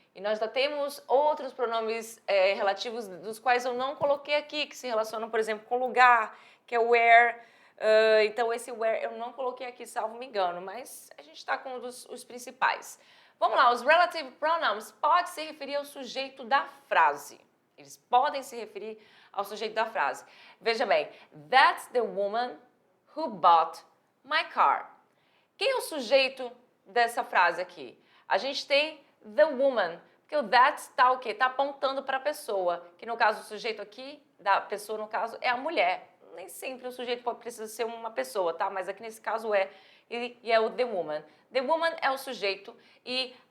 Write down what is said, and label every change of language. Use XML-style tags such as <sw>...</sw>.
<pt>E nós já temos outros pronomes relativos dos quais eu não coloquei aqui, que se relacionam, por exemplo, com lugar, que é where. Então, esse where eu não coloquei aqui, salvo me engano, mas a gente está com os principais. Vamos lá, os relative pronouns podem se referir ao sujeito da frase. Eles podem se referir ao sujeito da frase. Veja bem,</pt> <en>that's the woman who bought my car.</en> <pt>Quem é o sujeito dessa frase aqui? A gente tem the woman, porque o that está o quê? Está apontando para a pessoa, que no caso o sujeito aqui, da pessoa no caso, é a mulher. Nem sempre o sujeito precisa ser uma pessoa, tá? Mas aqui nesse caso é, e é o the woman. The woman é o sujeito e</pt>